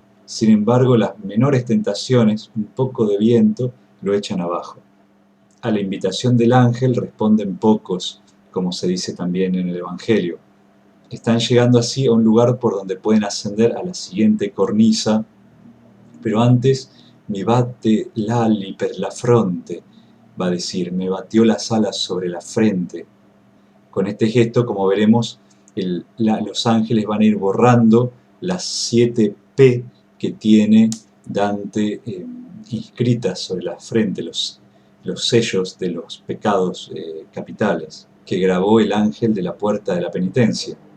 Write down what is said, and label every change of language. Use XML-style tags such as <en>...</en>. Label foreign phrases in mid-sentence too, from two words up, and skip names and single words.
<es>Sin embargo, las menores tentaciones, un poco de viento, lo echan abajo. A la invitación del ángel responden pocos, como se dice también en el Evangelio. Están llegando así a un lugar por donde pueden ascender a la siguiente cornisa, pero antes</es> <it>mi batte l'ali per la fronte,</it> <es>va a decir, me batió las alas sobre la frente. Con este gesto, como veremos, los ángeles van a ir borrando las 7 P que tiene Dante inscritas sobre la frente, los sellos de los pecados capitales, que grabó el ángel de la puerta de la penitencia.</es>